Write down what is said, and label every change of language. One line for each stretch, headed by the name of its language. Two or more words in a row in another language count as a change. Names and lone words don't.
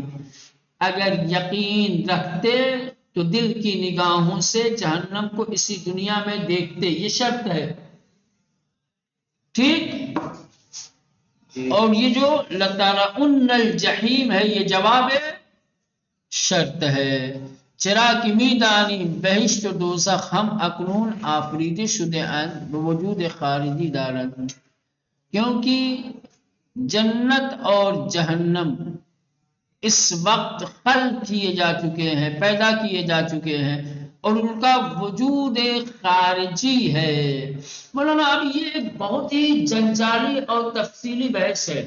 Urdu: اگر یقین رکھتے تو دل کی نگاہوں سے جہنم کو اسی دنیا میں دیکھتے. یہ شرط ہے. ٹھیک. اور یہ جو
Arabic: لَتَرَوْنَ الْجَحِيمَ
Urdu: ہے یہ جواب شرط ہے.
Persian: چرا کہ میدانی بہشت و دوزخ ہم اکنون آفریده شده اند به وجود خارجی دارند.
Urdu: کیونکہ جنت اور جہنم اس وقت خلق کیے جا چکے ہیں، پیدا کیے جا چکے ہیں اور ان کا وجود خارجی ہے. مولانا اب یہ ایک بہت ہی جنجالی اور تفصیلی بحث ہے.